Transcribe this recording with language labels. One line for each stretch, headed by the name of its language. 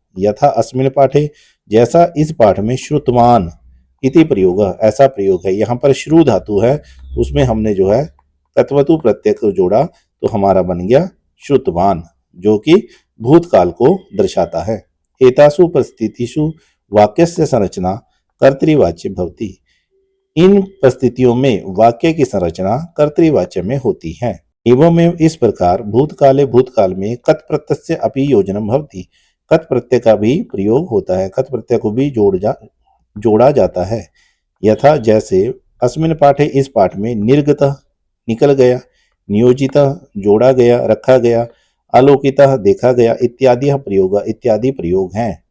Sanskrit: यथा अस्मिन् पाठे,
Hindi: जैसा इस पाठ में श्रुतवान इति प्रयोग, ऐसा प्रयोग है। यहाँ पर श्रु धातु है, उसमें हमने जो है कत्वतु प्रत्यय को जोड़ा तो हमारा बन गया श्रुतवान, जो कि भूतकाल को दर्शाता है।
Sanskrit: एतासु परिस्थितिषु वाक्यस्य संरचना कर्तृवाच्य भवति।
Hindi: इन परिस्थितियों में वाक्य की संरचना कर्तृवाच्य में होती है।
Sanskrit: एवं
Hindi: इस प्रकार
Sanskrit: भूतकाले भूतकाल में कत प्रत्यय अपि योजनम भवति।
Hindi: कत प्रत्यय का भी प्रयोग होता है, कत प्रत्यय को भी जोड़ा जाता है। यथा जैसे
Sanskrit: अस्मिन् पाठे
Hindi: इस पाठ में निर्गतः निकल गया, नियोजितः जोड़ा गया रखा गया, आलोकितः देखा गया इत्यादि प्रयोग हैं।